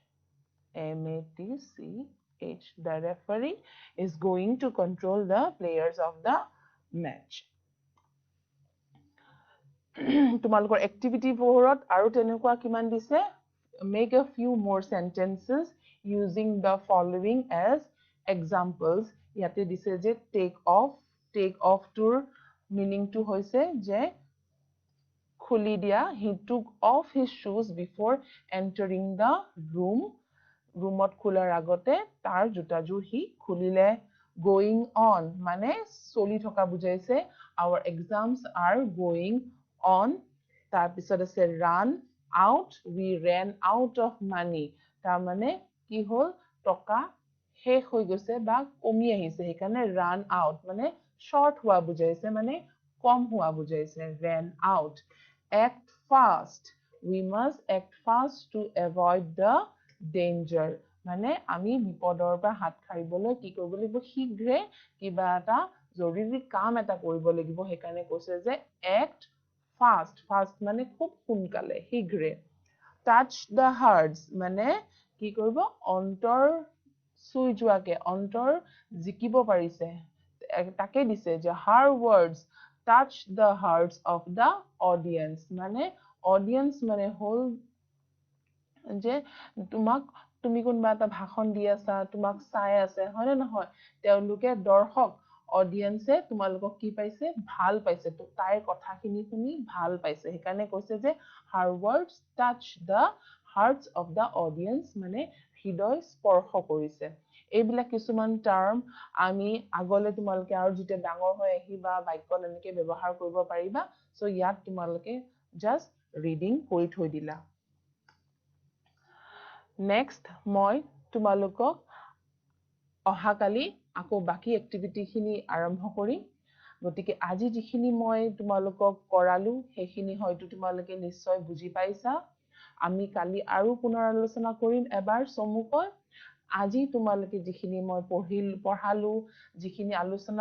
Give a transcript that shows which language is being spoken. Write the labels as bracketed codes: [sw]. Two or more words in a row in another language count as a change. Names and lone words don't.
[en] MATCH the referee is going to control the players of the match [as] তোমালোকৰ activity board আৰু তেনেকুৱা কিমান দিছে [en] make a few more sentences using the following as examples [as] ইয়াতে দিছে যে [en] take off tour meaning [as] তো হৈছে যে খুলি দিয়া [en] he took off his shoes before entering the roomot [as] খোলাৰ আগতে তাৰ জোতা যোৰ হি খুলিলে [en] going on [as] মানে চলি থকা বুজাইছে [en] our exams are going on [as] তাৰ পিছত আছে [en] run out we ran out of money [as] তাৰ মানে কি হল টকা শেষ হৈ গৈছে বা কমি আহিছে সেইকাৰণে [en] run out [as] মানে short হোৱা বুজাইছে মানে কম হোৱা বুজাইছে [en] ran out act fast we must act fast to avoid the danger [as] মানে আমি বিপদৰ পৰা হাত সাৰিবলৈ কি কৰিব লাগিব শীঘ্ৰে কিবা এটা জৰুৰী কাম এটা কৰিব লাগিব সেইকাৰণে কৈছে যে [en] act fast fast [as] মানে খুব সোনকালে শীঘ্ৰে [en] touch the hearts [as] মানে কি কৰিব অন্তৰ চুই যোৱাকে অন্তৰ জিকিব পাৰিছে তাকে দিছে যে [en] her words touch the hearts of the audience [as] মানে audience মানে হল যে তোমাক তুমি কোনবা এটা ভাষণ দি আছা তোমাক চাই আছে হয় না নহয় তেওঁলোকে দৰ্শক অডিয়েন্সে তোমালোকক কি পাইছে ভাল পাইছে তো তাইৰ কথাখিনি শুনি ভাল পাইছে সেইকাৰণে কৈছে যে [en] her words touch the hearts of the audience [as] মানে হৃদয় স্পৰ্শ কৰিছে এইবিলাক কিছুমান টাৰ্ম আমি আগলে তোমালোকে আৰু যেতিয়া ডাঙৰ হৈ আহিবা বাক্যত এনেকে ব্যৱহাৰ কৰিব পাৰিবা সো ইয়াত তোমালোকে [en] just reading [as] কৰি থৈ দিলা Next, মই তোমালোকক অহাকালি আকৌ বাকি এক্টিভিটিখিনি আৰম্ভ কৰিম গতিকে আজি যিখিনি মই তোমালোকক কৰালো সেইখিনি হয়তো তোমালোকে নিশ্চয় বুজি পাইছা আমি কালি আৰু পুনৰ আলোচনা কৰিম এবাৰ চমুকৈ আজি তোমালোকে যিখিনি মই পঢ়ালো যিখিনি আলোচনা